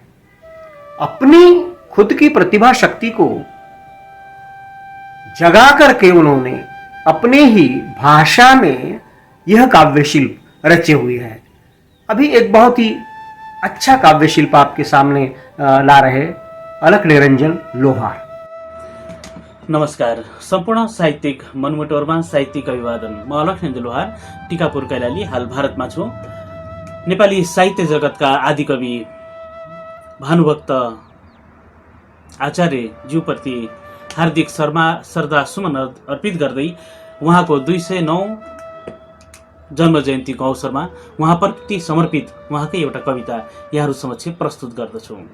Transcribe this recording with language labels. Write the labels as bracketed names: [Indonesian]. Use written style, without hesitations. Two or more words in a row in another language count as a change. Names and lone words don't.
[Hindi] अपनी खुद की प्रतिभा शक्ति को जगा करके उन्होंने अपने ही भाषा में यह काव्य शिल्प रचे हुए हैं। अभी एक बहुत ही अच्छा काव्य शिल्प आपके सामने ला रहे अलख निरंजन लोहार। [Nepali] नमस्कार। सम्पूर्ण साहित्यिक मनमुटोरमा साहित्यिक अभिवादन। म अलख निरंजन लोहार टिकापुर कैलाली, हाल भारतमा छु। नेपाली साहित्य जगतका आदिकवि भानुभक्त आचार्य ज्यूप्रति हार्दिक श्रद्धा सुमन अर्पित गर्दै उहाँको 209 जन्म जयन्तीको अवसरमा उहाँप्रति समर्पित उहाँकै एउटा कविता यहाँहरू समक्ष प्रस्तुत गर्दछु।